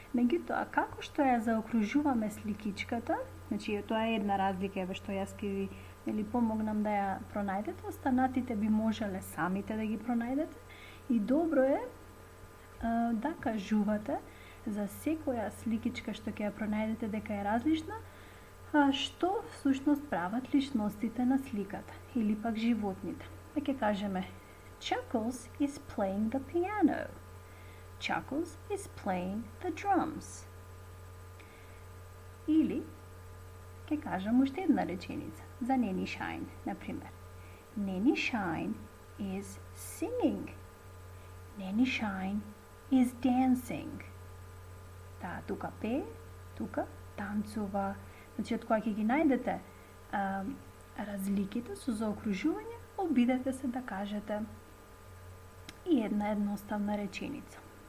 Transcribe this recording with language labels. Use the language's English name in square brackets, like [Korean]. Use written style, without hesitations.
[Macedonian] Меѓутоа, како што ја заокружуваме сликичката, значи тоа е една разлика, еве што јас ќе ви помогнам да ја пронајдете, останатите би можеле самите да ги пронајдете и добро е да кажувате за секоја сликичка што ќе ја пронајдете дека е различна, што всушност прават личностите на сликата или пак животните. Па ќе кажеме [English] Chuckles is playing the piano. Chuckles is playing the drums. [Macedonian] Или ќе кажам уште една реченица за Neni Shine, например. [English] Neni Shine is singing. Neni Shine is dancing. [Macedonian] Таа тука пее, тука танцува. Значи, од кога ќе ги најдете разликите со заокружување, обидете се да кажете и една едноставна реченица.